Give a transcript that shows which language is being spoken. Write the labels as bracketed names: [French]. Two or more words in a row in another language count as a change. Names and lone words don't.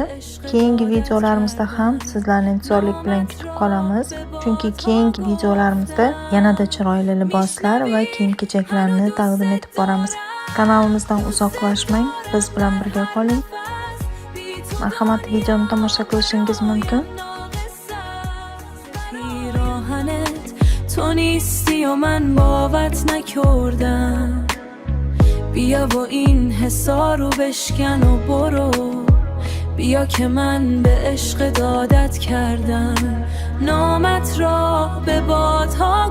[Uzbek] Keyingi videolarimizda ham sizlarni intizorlik bilan kutib qolamiz. Chunki keyingi videolarimizda yanada chiroyli liboslar va kiyim-kechaklarni taqdim etib boramiz. Kanalimizdan uzoqlashmang, biz bilan birga qoling. Marhamat, videoni tomosha qilishingiz mumkin. [Persian] تو نیستی و من باورت نکردم بیا و این حسا رو بشکن و برو بیا که من به عشق دادت کردم نامت را به بادها